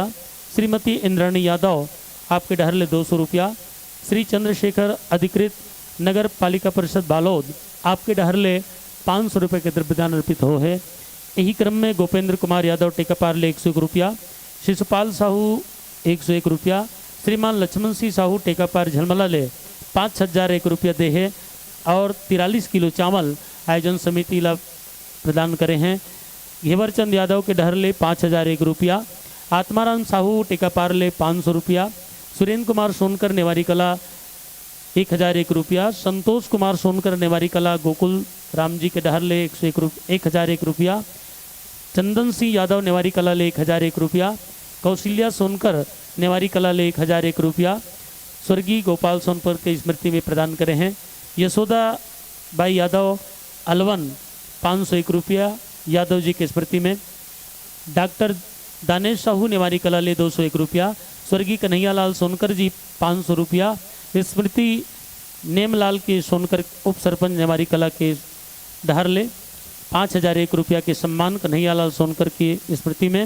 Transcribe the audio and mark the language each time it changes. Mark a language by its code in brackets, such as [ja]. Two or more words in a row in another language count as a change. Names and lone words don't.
[hne] श्रीमती इंद्राणी यादव आपके डहर ले 200 रुपया। श्री चंद्रशेखर अधिकृत नगर पालिका परिषद बालोद आपके डहर ले 500 रुपये के द्रव्यदान अर्पित हो है। यही क्रम में गोपेंद्र कुमार यादव टेकापार ले 101 रुपया। शिशुपाल साहू 101 रुपया। श्रीमान लक्ष्मण सिंह साहू टेकापार झलमला ले 5,001 रुपया दे है और 43 किलो चावल आयोजन समिति ला प्रदान करे हैं। घेवरचंद यादव के डहर ले 5,001 रुपया। आत्माराम साहू टेकापार ले 500 रुपया। सुरेंद्र कुमार सोनकर नेवारी कला 1,001 रुपया। संतोष कुमार सोनकर नेवारी कला गोकुल राम जी के डहर ले 1,001 रुपया। चंदन सिंह यादव नेवारी कला ले 1,001 रुपया। कौशल्या सोनकर नेवारी कला ले 1,001 रुपया। स्वर्गीय गोपाल सोनकर के स्मृति में प्रदान करे हैं। यशोदा बाई यादव अलवन 501 रुपया यादव जी की स्मृति में। डॉक्टर दानेश साहू नेवारी कला ले 201 रुपया। स्वर्गीय कन्हैयालाल सोनकर जी 500 रुपया। स्मृति नेमलाल के सोनकर उप सरपंच नेवारी कला के डहर ले 5001 रुपया के सम्मान कन्हैयालाल सोनकर की स्मृति में।